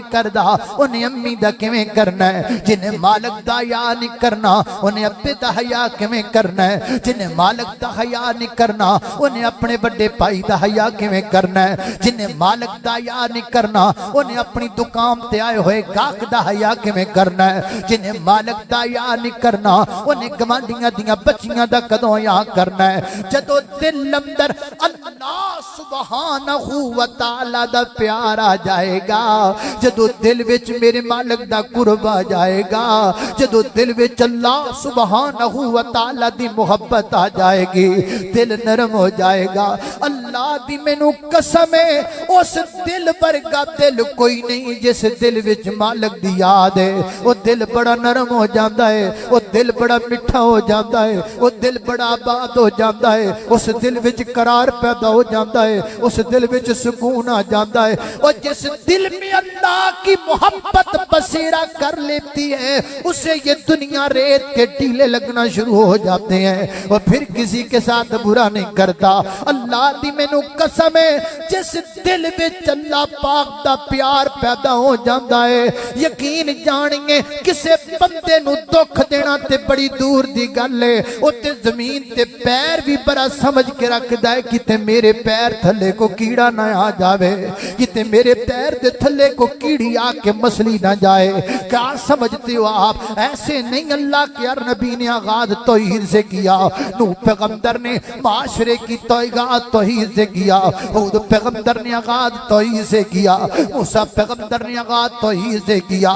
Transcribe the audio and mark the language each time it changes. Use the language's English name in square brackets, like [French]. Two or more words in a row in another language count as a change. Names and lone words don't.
[Punjabi] کردا انہاں امی دا کیویں کرنا ہے، جنہاں مالک دا حیا نہیں کرنا انہاں ابے دا حیا کیویں کرنا ہے، جنہاں مالک دا حیا نہیں کرنا انہاں اپنے وڈے بھائی دا حیا کیویں کرنا ہے، جنہاں مالک دا حیا نہیں کرنا انہاں اپنی دکان تے آئے ہوئے گاہک دا حیا کیویں کرنا ہے، جنہاں مالک دا حیا نہیں کرنا انہاں گوانڈھیاں دیاں بچیاں دا کدوں حیا کرنا ہے. جدوں دل اندر اللہ سبحانہ و تعالیٰ دا پیار آ جائے گا، جدوں دل وچ میرے مالک دا قرب آ جائے گا، جدوں دل وچ اللہ سبحانہ و تعالیٰ دی محبت آ جائے گی، دل نرم ہو جائے گا. اللہ دی مینوں قسم ہے، اس دل ورگا دل کوئی نہیں جس دل وچ مالک دی یاد ہے. او دل بڑا نرم ہو جاتا ہے، او دل بڑا مٹھا ہو جاتا ہے، او دل بڑا آباد ہو جاتا ہے، اس دل وچ قرار پیدا ہو جاتا ہے، اس دل وچ سکون آ جاتا ہے. [Urdu] اور جس دل میں اللہ کی محبت بسیرا کر لیتی ہے، اسے یہ دنیا ریت کے ٹیلے لگنا شروع ہو جاتے ہیں، اور پھر کسی کے ساتھ برا نہیں کرتا. [Punjabi] اللہ دی مینوں قسم ہے، جس دل وچ اللہ پاک دا پیار پیدا ہو جاتا ہے، یقین جانیے کسے بندے نوں دکھ دینا تے بڑی دور دی گل ہے. اتے زمین تے پیر وی بڑا سمجھ کے رکھدا ہے، کتے میرے پیر تھلے کوئی کیڑا نہ آ جاوے، کتے میرے پیر دے تھلے کوئی کیڑی آ کے مسلی نہ جائے. [Urdu] کیا سمجھتے ہو آپ? ایسے نہیں اللہ کے یار نبی نے آغاز توحید سے کیا، نوح پیغمبر نے معاشرے کی توحید سے کیا، ہود پیغمبر نے آغاز توحید سے کیا، موسیٰ پیغمبر نے آغاز توحید سے کیا.